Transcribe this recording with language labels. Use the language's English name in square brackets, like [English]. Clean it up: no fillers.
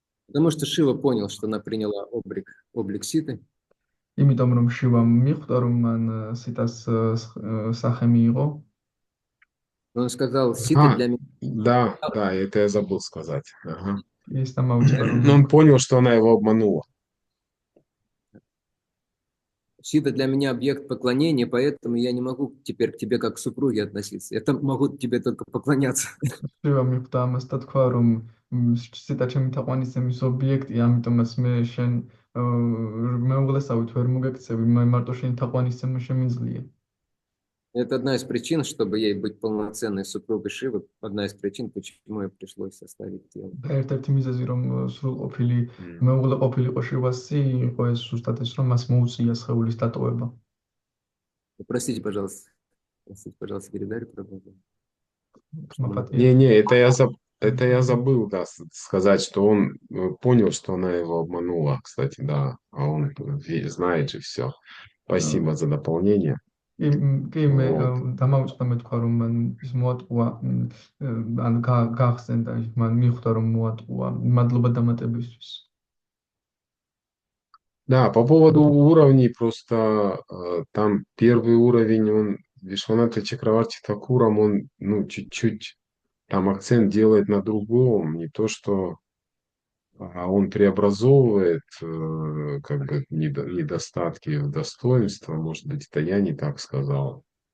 [Russian] Потому что Шива понял, что она приняла облик Ситы. [Georgian] იმიტომ რომ შივამ მიხვდა რომ მან სიტას სახე მიიღო. [Russian] Он сказал, Сита для меня. Да, это я забыл сказать. Ага. [Georgian] ის დამაუწყდა რომ [Russian] Но он понял, что она его обманула. Сида для меня объект поклонения, поэтому я не могу теперь к тебе как к супруге относиться. Я могу тебе только поклоняться. [Georgian] შივა მიხვდა ამას და თქვა რომ სიტა ჩემი თაყვანისცემის ობიექტია, ამიტომაც მე შენ მეუღლესავით ვერ მოგექცევი, მე მარტო შენი თაყვანისცემა შემიძლია. [Russian] Это одна из причин, чтобы ей быть полноценной супругой Шивы, одна из причин, почему ей пришлось составить тело. [Georgian] ერთ-ერთი მიზეზი რომ სრულყოფილი მეუღლე ყოფილიყო შივასი იყო ეს ზუსტად ეს რომ მას მოუწია სხეულის დატოვება. [Russian] Простите, пожалуйста. Простите, пожалуйста, передали проблему. Не, это я забыл, да, сказать, что он понял, что она его обманула, кстати, да, а он знает же все. Спасибо за дополнение. [Georgian] კი მე დამავიწყდა მე თქვა რომ მან ის მოატყუა ან გახსენდა მან მიხვდა რომ მოატყუა მადლობა დამატებისთვის. [Russian] Да, по поводу уровней, просто там первый уровень, он, Вишванатха Чакраварти Такурам, он, ну, чуть-чуть там акцент делает на другом, не то, что он преобразовывает как бы недостатки в достоинство, может быть, это я не так сказал.